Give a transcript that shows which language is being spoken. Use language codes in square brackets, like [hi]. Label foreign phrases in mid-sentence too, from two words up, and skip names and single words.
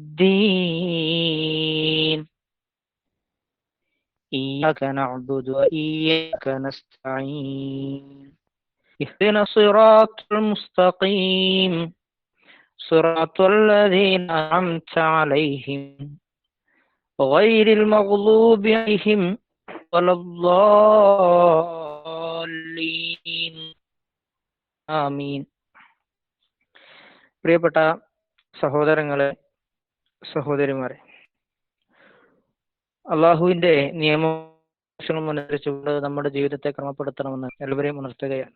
[ar] الدين إياك نعبد وإياك نستعين اهدنا الصراط المستقيم صراط الذين أنعمت عليهم غير المغضوب عليهم ولا الضالين ആമീൻ. [ml] പ്രിയപ്പെട്ട സഹോദരങ്ങളെ, സഹോദരിമാരെ, അള്ളാഹുവിന്റെ നിയമങ്ങൾ അനുസരിച്ചുകൊണ്ട് നമ്മുടെ ജീവിതത്തെ ക്രമപ്പെടുത്തണമെന്ന് എല്ലാവരെയും ഉണർത്തുകയാണ്.